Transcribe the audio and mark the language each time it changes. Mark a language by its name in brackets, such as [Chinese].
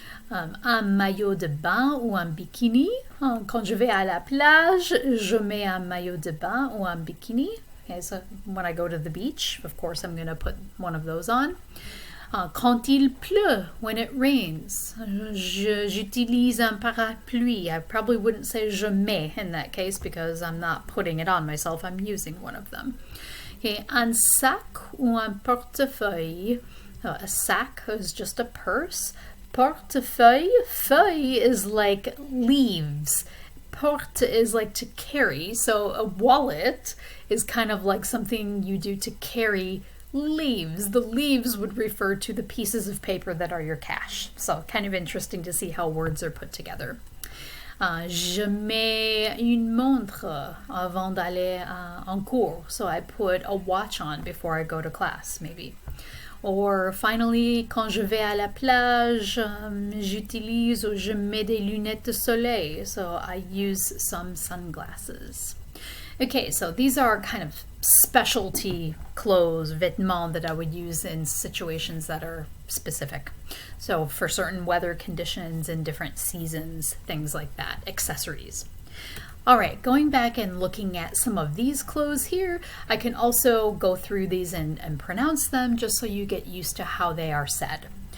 [French] Un maillot de bain ou un bikini. Quand je vais à la plage, je mets un maillot de bain ou un bikini. [English] Okay, so when I go to the beach, of course, I'm going to put one of those on. [French] Quand il pleut, [English] when it rains, [French] j'utilise un parapluie. [English] I probably wouldn't say [French] je mets [English] in that case because I'm not putting it on myself, I'm using one of them. [French] Okay, un sac ou un portefeuille. [English] A sac is just a purse. Portefeuille, feuille is like leaves. Porte is like to carry. So a wallet is kind of like something you do to carry leaves. The leaves would refer to the pieces of paper that are your cash. So kind of interesting to see how words are put together. [French] Je mets une montre avant d'aller en cours. [English] So I put a watch on before I go to class, maybe. Or finally, [French] quand je vais à la plage, j'utilise ou je mets des lunettes de soleil. [English] So I use some sunglasses. Okay, so these are kind of specialty clothes, vêtements, that I would use in situations that are specific. So for certain weather conditions and different seasons, things like that, accessories. All right, going back and looking at some of these clothes here, I can also go through these and pronounce them just so you get used to how they are said.